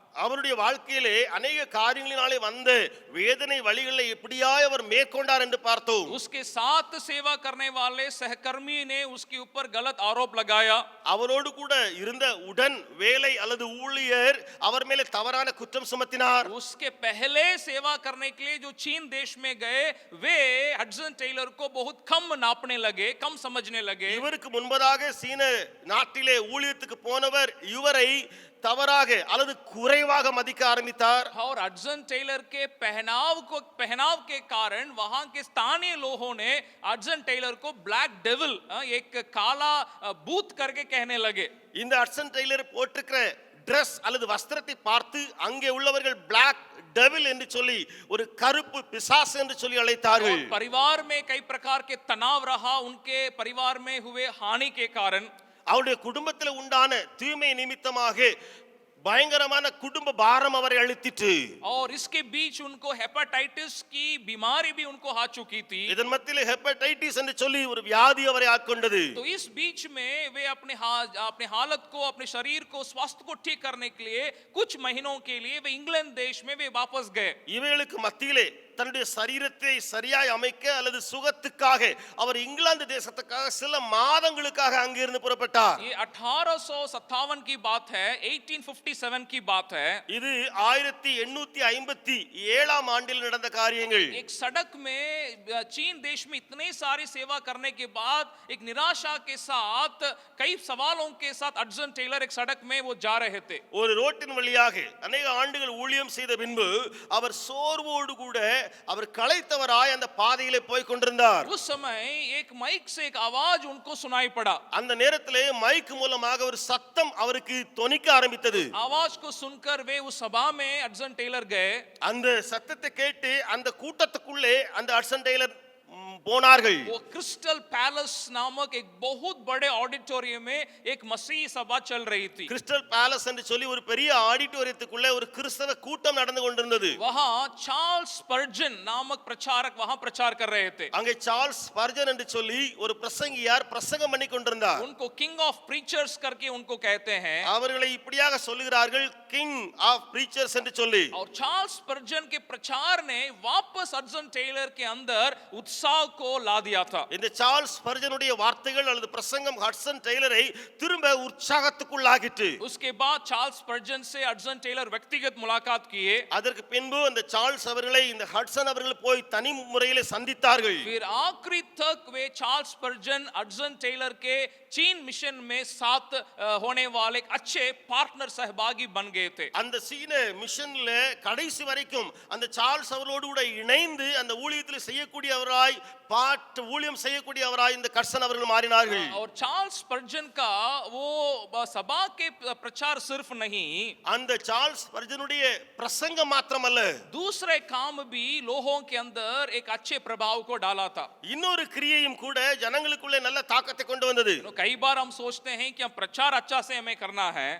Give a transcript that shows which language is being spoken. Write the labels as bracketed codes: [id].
[ta] அவருடைய வாழ்க்கையிலே अनेक காரியங்களினாலே வந்த வேதனை வழிகளை எப்படியாய் அவர் மேற்கொண்டார் என்று பார்த்தோம். [hi] उसके साथ सेवा करने वाले सहकर्मी ने उसके ऊपर गलत आरोप लगाया. [ta] அவரோடு கூட இருந்த உடன் வேலை அல்லது ஊழியர் அவர் மேலே தவறான குற்றம் சுமத்தினார். [hi] उसके पहले सेवा करने के लिए जो चीन देश में गए, वे हडसन टेलर को बहुत कम नापने लगे, कम समझने लगे. [ta] இவருக்கு முன்பதாக சீன நாட்டிலே ஊழியத்துக்கு போனவர் இவரை தவறாக அல்லது குறைவாக மதிக்க ஆரம்பித்தார். [hi] और हडसन टेलर के पहनाव के कारण वहां के स्थानीय लोगों ने हडसन टेलर को ब्लैक डेविल, एक काला भूत करके कहने लगे. [ta] இந்த ஹட்சன் டெய்லர் போட்டிருக்கிற Dress அல்லது வஸ்திரத்தை பார்த்து அங்கே உள்ளவர்கள் பிளாக் டெவில் என்று சொல்லி ஒரு கருப்பு பிசாசு என்று சொல்லி அழைத்தார்கள். [hi] परिवार में कई प्रकार के तनाव रहा, उनके परिवार में हुए हानि के कारण. [ta] அவருடைய குடும்பத்தில் உண்டான தீமை நிமித்தமாக பயங்கரமான குடும்ப பாரம் அவரை அழுத்திட்டு, [hi] और इसके बीच उनको हेपेटाइटिस की बीमारी भी उनको आ चुकी थी. [ta] இதன் மத்தியிலே ஹெப்படைட்டிஸ் என்று சொல்லி ஒரு வியாதி அவரை ஆட்கொண்டது. [hi] तो इस बीच में वे अपने हालत को, अपने शरीर को, स्वास्थ्य को ठीक करने के लिए कुछ महीनों के लिए वे इंग्लैंड देश में वे वापस गए. [ta] இவைகளுக்கு மத்தியிலே தன்னுடைய சரீரத்தை சரியாய் அமைக்க அல்லது சுகத்துக்காக அவர் இங்கிலாந்து தேசத்துக்காக சில மாதங்களுக்காக அங்கிருந்து புறப்பட்டார். [hi] ये 1857 की बात है, 1857 की बात है. [ta] இது 1857 ஆண்டில் நடந்த காரியங்கள். [hi] एक सड़क में चीन देश में इतने सारी सेवा करने के बाद एक निराशा के साथ कई सवालों के साथ हडसन टेलर एक सड़क में वो जा रहे थे. [ta] ஒரு ரோட்டின் வழியாக अनेक ஆண்டுகள் ஊழியம் செய்த பின்பு அவர் சோர்வோடு கூட அவர் களைத்தவராய் அந்த பாதையிலே போய் கொண்டிருந்தார். [hi] उस समय एक माइक से एक आवाज उनको सुनाई पड़ा. [ta] அந்த நேரத்திலே மைக் மூலமாக ஒரு சத்தம் அவருக்கு தொனிக்க ஆரம்பித்தது. [hi] आवाज को सुनकर वे उस सभा में हडसन टेलर गए. [ta] அந்த சத்தத்தை கேட்டு அந்த கூட்டத்துக்குள்ளே அந்த ஹட்சன் டெய்லர் போனார்கள். [hi] वो क्रिस्टल पैलेस नामक एक बहुत बड़े ऑडिटोरियम में एक मसीह सभा चल रही थी. [ta] கிறிஸ்டல் பேலஸ் என்று சொல்லி ஒரு பெரிய ஆடிட்டோரியத்துக்குள்ளே ஒரு கிறிஸ்தவ கூட்டம் நடந்து கொண்டிருந்தது. [hi] वहां चार्ल्स स्पर्जन नामक प्रचारक वहां प्रचार कर रहे थे. [ta] அங்கே சார்ல்ஸ் ஸ்பர்ஜன் என்று சொல்லி ஒரு பிரசங்கியார் பிரசங்கம் பண்ணி கொண்டிருந்தார். [hi] उनको किंग ऑफ प्रीचर्स करके उनको कहते हैं. [ta] அவர்களை இப்படியாக சொல்லுகிறார்கள், கிங் ஆஃப் பிரீச்சர்ஸ் என்று சொல்லி. [hi] और चार्ल्स स्पर्जन के प्रचार ने वापस हडसन टेलर के अंदर उत्साह को ला दिया था. [ta] இந்த சார்ல்ஸ் ஸ்பர்ஜனுடைய வார்த்தைகள் அல்லது பிரசங்கம் ஹட்சன் டெய்லரை திரும்ப உற்சாகத்துக்குள்ளாக்கிட்டு. [hi] उसके बाद चार्ल्स स्पर्जन से हडसन टेलर व्यक्तिगत मुलाकात किए. [ta] அதற்கு பின்பு அந்த சார்ல்ஸ் அவர்களை இந்த ஹட்சன் அவர்கள் போய் தனி முறையிலே சந்தித்தார்கள். [hi] फिर आखिरी तक वे चार्ल्स स्पर्जन हडसन टेलर के चीन मिशन में साथ होने वाले एक अच्छे पार्टनर सहभागी बन गए थे. [ta] அந்த சீன மிஷன்ல கடைசி வரைக்கும் அந்த சார்ல்ஸ் அவர்களோடு கூட இணைந்து அந்த ஊழியத்தில் செய்யக்கூடியவராய் ஊழியம் செய்யக்கூடியவராய் இந்த ஹட்சன் அவர்கள் மாறினார்கள். [hi] और चार्ल्स स्पर्जन का वो सभा के प्रचार सिर्फ नहीं, [ta] அந்த சார்ல்ஸ் ஸ்பர்ஜனுடைய பிரசங்கம் மாத்திரமல்ல, [hi] दूसरे काम भी लोगों के अंदर एक अच्छे प्रभाव को डाला था. [ta] இன்னொரு கிரியையும் கூட ஜனங்களுக்குள்ளே நல்ல தாக்கத்தை கொண்டு வந்தது. [hi] कई बार हम सोचते हैं कि हम प्रचार अच्छा से हमें करना है,